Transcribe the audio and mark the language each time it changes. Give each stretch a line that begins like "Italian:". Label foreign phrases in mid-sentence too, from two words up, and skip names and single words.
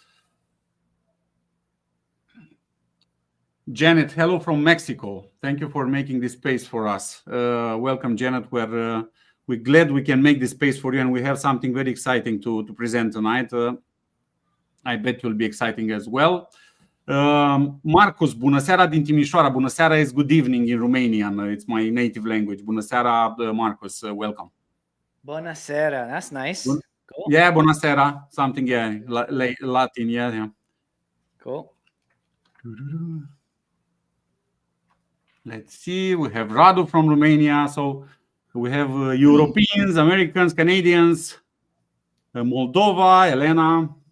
English: Janet, hello from Mexico. Thank you for making this space for us. Welcome, Janet. We're glad we can make this space for you, and we have something very exciting to present tonight. I bet you'll be exciting as well. Marcus,
Romanian: bună seara din Timișoara. Bună seara
English: is good evening in Romanian. It's my native language.
Romanian: Bună seara, Marcus. Welcome. Bună seara.
English: That's nice. Cool. Yeah,
Romanian: bună seara.
English: Something, yeah, Latin, yeah. Cool. Let's see, we have Radu from Romania. So we have Europeans, Americans, Canadians, Moldova, Elena.